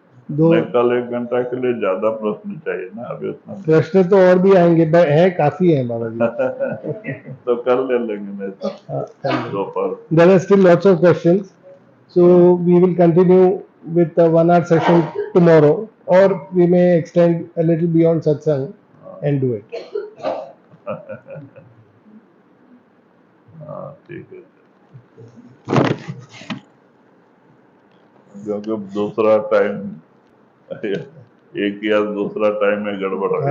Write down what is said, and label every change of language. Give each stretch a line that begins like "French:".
Hindi: नहीं, कल 1 घंटा के लिए ज्यादा प्रश्न चाहिए ना, अभी उतना प्रश्न तो और भी आएंगे, है काफी है बाबा जी तो कल ले लेंगे, नहीं दोपहर।
English: There are still lots of questions, so we will continue with the 1 hour session tomorrow, or we may extend a little beyond satsang and do it.
Hindi: ठीक है, क्योंकि दूसरा टाइम एक या दूसरा टाइम में गड़बड़ है।